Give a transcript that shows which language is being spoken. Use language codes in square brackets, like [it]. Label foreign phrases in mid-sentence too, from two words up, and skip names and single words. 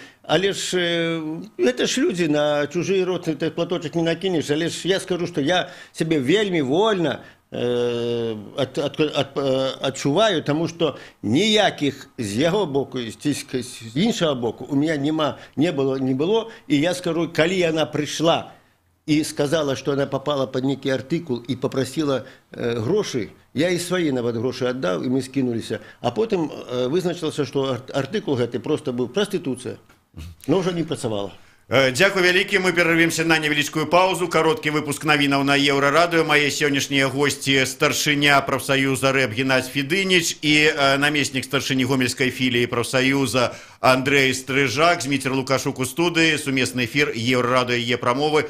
[be] Але ж гэта ж людзі, на чужы рот платочак не накінеш. Але ж я скажу, што я сябе вельмі вольна адчуваю, таму што ніякіх з яго боку, з іншага боку [ru] у меня не было. [be] І я скажу, калі яна прыйшла [ru] и сказала, что она попала под некий артикул и попросила гроши, я и свои нават гроши отдал, и мы скинулись. А потом вызначился, что артикул гэты просто был проституция, но уже не працавала. [be] Дзякуй вялікі, мы перарвемся на невялічкую паузу. Кароткі выпуск навінаў на Еўрарадыё. Мае сённяшнія госці старшыня прафсаюза рэп Геннадий Федыніч і намеснік старшыні гомельскай філіі прафсаюза Андрэй Стрыжак. Зміцер Лукашук у студыі. Сумесны эфір Еўрарадыё і Е-прамовы.